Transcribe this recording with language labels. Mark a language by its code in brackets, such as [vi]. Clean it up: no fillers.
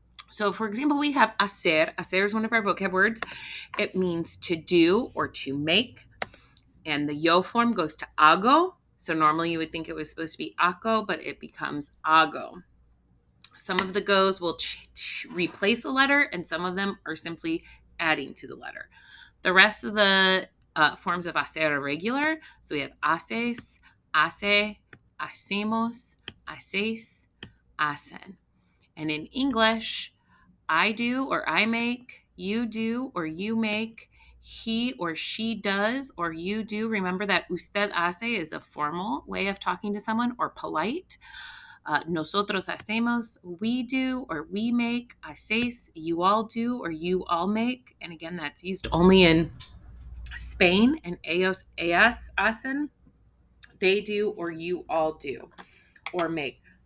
[en] So, for example, we have hacer. Hacer is one of our vocab words. It means to do or to make, and the yo form goes to hago. So normally you would think it was supposed to be hago, but it becomes hago. Some of the goes will replace a letter, and some of them are simply adding to the letter. The rest of the forms of hacer are regular. [es] So we have haces, hace, hacemos, haces, hacen. [en] And in English, I do or I make, you do or you make, he or she does or you do. Remember that [es] usted hace [en] is a formal way of talking to someone or polite. [es] Nosotros hacemos, [en] we do or we make. Haces, you all do or you all make. And again, that's used only in Spain, and [es] ellos, ellas hacen, [en] they do or you all do or make.